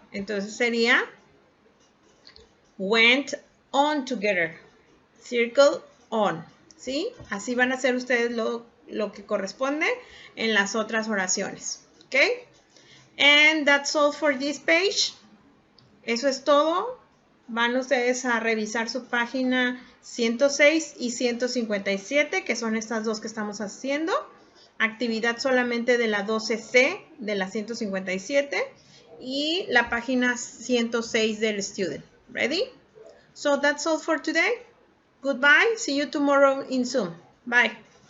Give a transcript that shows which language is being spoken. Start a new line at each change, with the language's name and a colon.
Spanish: Entonces sería
English: went on together, circle on,
Spanish: ¿sí? Así van a hacer ustedes lo que corresponde en las otras oraciones, ¿ok?
English: And that's all for this page.
Spanish: Eso es todo. Van ustedes a revisar su página 106 y 157, que son estas dos que estamos haciendo. Actividad solamente de la 12C de la 157 y la página 106 del student.
English: Ready? So that's all for today. Goodbye. See you tomorrow in Zoom. Bye.